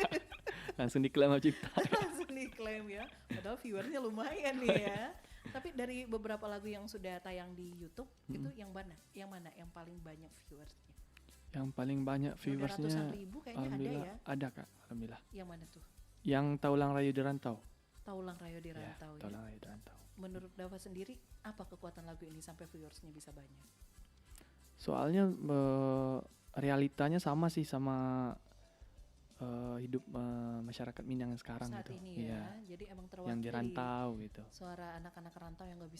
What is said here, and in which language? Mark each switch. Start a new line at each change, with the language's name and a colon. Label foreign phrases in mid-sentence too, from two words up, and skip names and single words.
Indonesian: Langsung diklaim sama cipta. Langsung diklaim ya. Padahal viewernya lumayan nih ya. Tapi dari beberapa lagu yang sudah tayang di YouTube itu yang mana? Yang mana yang paling banyak viewersnya? Yang paling banyak Udah viewersnya, ratusan ribu kayaknya ada alhamdulillah ya. ada Kak, alhamdulillah. Yang mana tuh? Yang Taulang Rayu di Rantau. Taulang Rayo di Ya, Rantau ya. Taulang Rayu di Rantau. Menurut Dava sendiri apa kekuatan lagu ini sampai viewersnya bisa banyak? Soalnya realitanya sama sih sama hidup masyarakat Minang yang sekarang Saat gitu. ini ya. Iya, Jadi emang terwakili yang di rantau gitu. suara anak-anak rantau yang nggak bisa